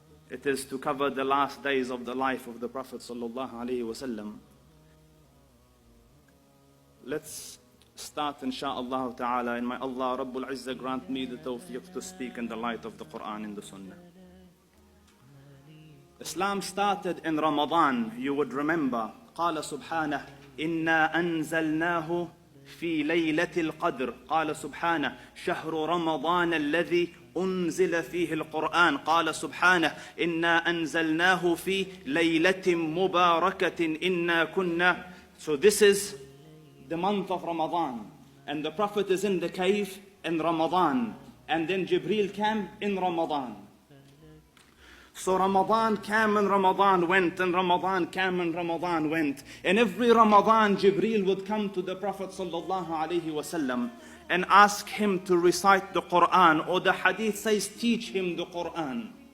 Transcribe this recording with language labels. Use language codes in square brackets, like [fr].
[en] It is to cover the last days of the life of the Prophet ﷺ. Let's start insha'Allah ta'ala, and may Allah Rabbul Izzah grant me the tawfiq to speak in the light of the Quran and the Sunnah. Islam started in Ramadan, you would remember. [ar] قال سبحانه إنا أنزلناه في ليلة القدر. قال سبحانه شهر رمضان الذي أنزل فيه القرآن. قال سبحانه إنا أنزلناه في ليلة مباركة إنا كنا. [en] So this is the month of Ramadan, and the Prophet is in the cave in Ramadan, and then Jibreel came in Ramadan. So Ramadan came and Ramadan went, and Ramadan came and Ramadan went. And every Ramadan, Jibreel would come to the Prophet ﷺ and ask him to recite the Quran, or the hadith says, teach him the Quran.